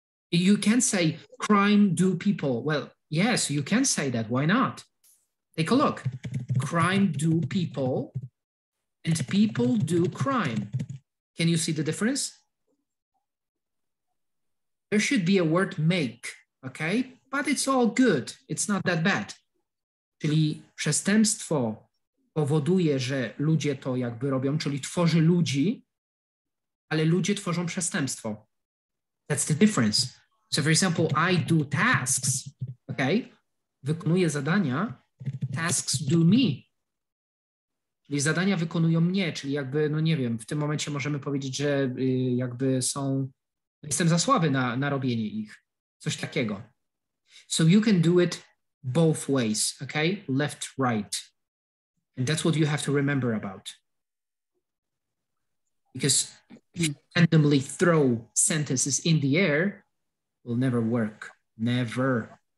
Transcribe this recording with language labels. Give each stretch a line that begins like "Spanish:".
English: You can say crime do people. Well, yes, you can say that. Why not? Take a look. Crime do people and people do crime. Can you see the difference? There should be a word make, okay? But it's all good. It's not that bad.
Polish: Czyli przestępstwo powoduje, że ludzie to jakby robią, czyli tworzy ludzi, ale ludzie tworzą przestępstwo.
English: That's the difference. So for example, I do tasks, okay?
Polish: Wykonuję zadania,
English: tasks do me.
Polish: Czyli zadania wykonują mnie, czyli jakby, no nie wiem, w tym momencie możemy powiedzieć, że jakby jestem za słaby na robienie ich. Coś takiego.
English: So you can do it both ways, okay? Left, right. And that's what you have to remember about. Because if you randomly throw sentences in the air, it will never work. Never.